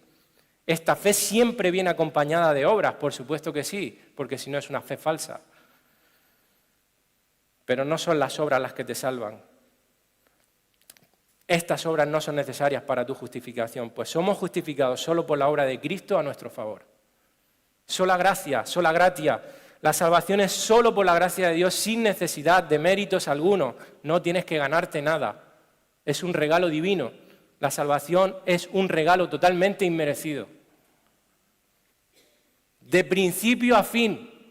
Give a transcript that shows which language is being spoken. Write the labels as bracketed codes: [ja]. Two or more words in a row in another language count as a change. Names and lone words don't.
[es] Esta fe siempre viene acompañada de obras, por supuesto que sí, porque si no es una fe falsa. Pero no son las obras las que te salvan. Estas obras no son necesarias para tu justificación, pues somos justificados solo por la obra de Cristo a nuestro favor. Sola gracia, [la] sola gratia. [es] La salvación es solo por la gracia de Dios, sin necesidad de méritos alguno. No tienes que ganarte nada. Es un regalo divino. La salvación es un regalo totalmente inmerecido. De principio a fin.